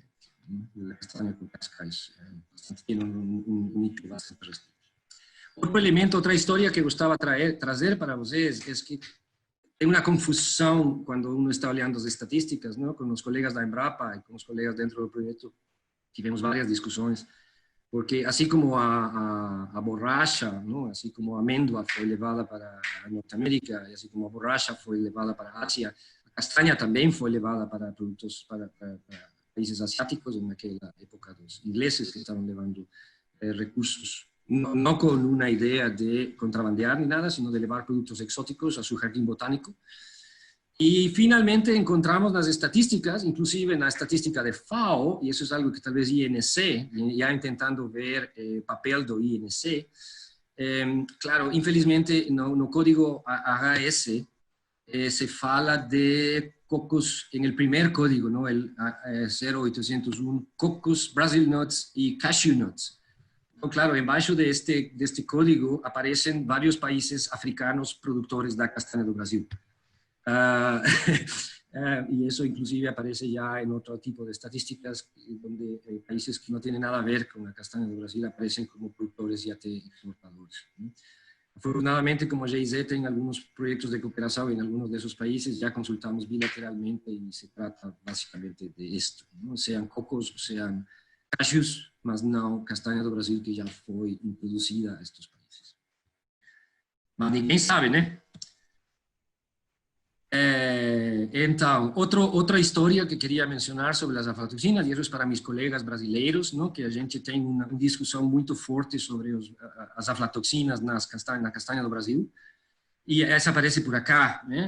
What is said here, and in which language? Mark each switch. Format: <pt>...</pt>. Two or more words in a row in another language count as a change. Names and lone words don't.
<es>La castaña con casca tiene un nicho bastante restricto. Otro elemento, otra historia que gustaba trazer para ustedes es que hay una confusión cuando uno está hablando de estadísticas, ¿no? Con los colegas de Embrapa y con los colegas dentro del proyecto,</es> <pt>tivemos várias discussões, porque assim como a borracha, não? Assim como a amêndoa foi levada para a Norte-América, e assim como a borracha foi levada para a Ásia, a castanha também foi levada para produtos para países asiáticos, naquela época dos ingleses que estavam levando recursos, não com uma ideia de contrabandear ni nada, sino de levar produtos exóticos</pt> <es>a su jardín botánico. Y finalmente encontramos las estadísticas, inclusive en la estadística de FAO, y eso es algo que tal vez INC, ya intentando ver</es> <pt>papel do INC,</pt> <es>claro, infelizmente no código AHS se fala de cocos en el primer código, ¿no? El 0801, cocos,</es> <en>Brazil nuts y cashew nuts.</en> <es>Claro, embaixo de este código aparecen varios países africanos productores de castaña do Brasil. Y eso inclusive aparece ya en otro tipo de estadísticas donde países que no tienen nada a ver con la castaña de Brasil aparecen como productores y exportadores. Afortunadamente, como GIZ, en algunos proyectos de cooperación en algunos de esos países ya consultamos bilateralmente y se trata básicamente de esto, ¿no? Sean cocos o sean cashews,</es> <pt>mas não castanha do Brasil que já foi introduzida a estes países. Mas ninguém sabe, né? Então, outra história que queria mencionar sobre as aflatoxinas, e isso é para meus colegas brasileiros, não? Que a gente tem uma discussão muito forte sobre as aflatoxinas na castanha do Brasil, e essa aparece</pt> <es>por acá,</es> <pt>né?</pt>